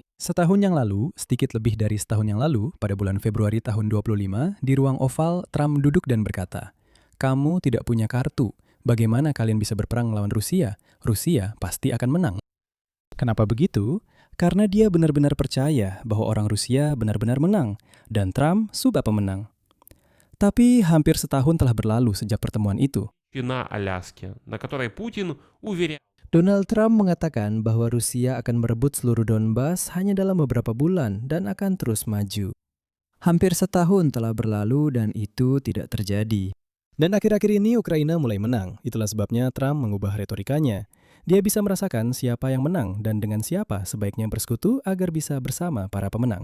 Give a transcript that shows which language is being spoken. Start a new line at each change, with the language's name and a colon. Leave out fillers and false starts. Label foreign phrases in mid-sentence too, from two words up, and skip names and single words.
Indonesian: Setahun yang lalu, sedikit lebih dari setahun yang lalu, pada bulan Februari tahun 25, di ruang oval, Trump duduk dan berkata, "Kamu tidak punya kartu. Bagaimana kalian bisa berperang melawan Rusia? Rusia pasti akan menang." Kenapa begitu? Karena dia benar-benar percaya bahwa orang Rusia benar-benar menang, dan Trump sudah pemenang. Tapi hampir setahun telah berlalu sejak pertemuan itu.
Russian: На Аляске, на которой Путин уверял.
Indonesian: Donald Trump mengatakan bahwa Rusia akan merebut seluruh Donbas hanya dalam beberapa bulan dan akan terus maju. Hampir setahun telah berlalu dan itu tidak terjadi. Dan akhir-akhir ini Ukraina mulai menang. Itulah sebabnya Trump mengubah retorikanya. Dia bisa merasakan siapa yang menang dan dengan siapa sebaiknya bersekutu agar bisa bersama para pemenang.